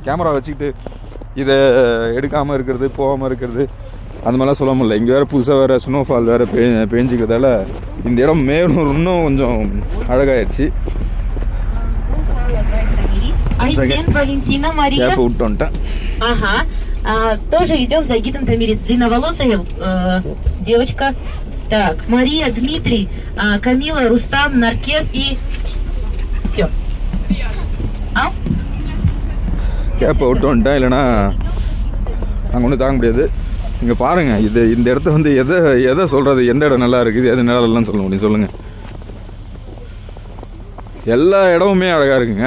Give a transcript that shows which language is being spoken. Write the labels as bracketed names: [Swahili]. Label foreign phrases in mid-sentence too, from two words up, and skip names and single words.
[Tamil] கேமரா வச்சுக்கிட்டு இதை எடுக்காமல் இருக்கிறது போகாமல் இருக்கிறது அந்த மாதிரிலாம் சொல்ல முடியல. இங்கே வேறு புதுசாக வேறு ஸ்னோஃபால் வேறு பேஞ்சிக்கிறதால இந்த இடம் மேலும் இன்னும் கொஞ்சம் அழகாயிடுச்சு. [Russian] Валентина, Мария. [Tamil] கேப்பை விட்டு வந்துட்டேன். [Russian] Ага. Тоже идем за гидом Тамирис. Длинноволосая девочка. Так, Мария, Дмитрий, Камила, Рустам, Наркес и все. [Tamil] கேப்பை விட்டு வந்துட்டேன். இல்லைன்னா நாங்கள் ஒன்றும் தாங்க முடியாது. இங்கே பாருங்கள், இந்த இடத்த வந்து எதை சொல்கிறது, எந்த இடம் நல்லா இருக்குது எது நல்லா இல்லைன்னு சொல்ல முடியும் சொல்லுங்கள். எல்லா இடமுமே அழகாக இருக்குங்க.